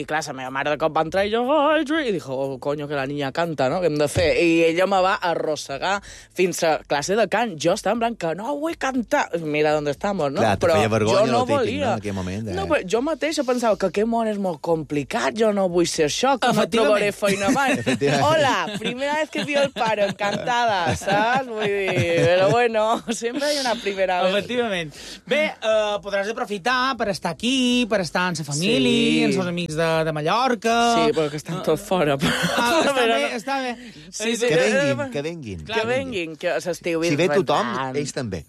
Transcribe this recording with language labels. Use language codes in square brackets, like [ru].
[ca] i clar, la meva mare de cop va entrar i jo, i [es] dijo, oh, coño, que la niña canta, no? [ca] Què hem de fer? I ella me va arrossegar fins a classe de cant. Jo estava en blanc, que no vull cantar. Mira d'on estamos, no? Clar, però feia vergonya, jo no típic, volia. No, aquell moment, No, però jo mateixa pensava que aquest món és molt complicat, jo no vull ser això, que no trobaré feina mai. [es] Hola, primera vez que vio el paro, encantada, saps? [ca] Vull dir, però bueno, sempre hi ha una primera vegada. Efectivament. Bé, podràs aprofitar per estar aquí, per estar amb la família, sí, amb els amics de Mallorca... Sí, perquè estan tots fora. Però... Ah, està bé, està bé. Sí, sí, que venguin. Clar, que venguin, que s'estiu vindran. Si ve tothom, ells també.